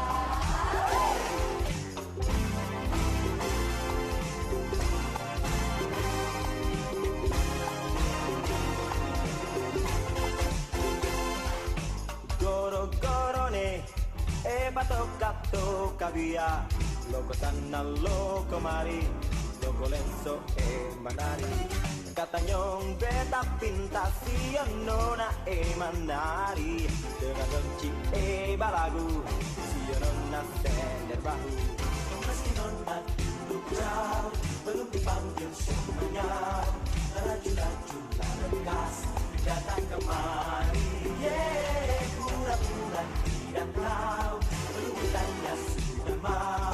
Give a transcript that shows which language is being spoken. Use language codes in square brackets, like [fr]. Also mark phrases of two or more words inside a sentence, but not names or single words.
[abs] Goro-goro ne, batoka-toka via. Loko sana, loko mari, loko lenso manari. Katanyong beta pinta siya nona manari. Dengan benci balagu, siya nona sender bahu. [id] Meski nona duduk jauh, belum dipanggil semuanya. Laju-laju lekas datang kemari. Pura-pura tidak tahu, belum ditanya sudah mau.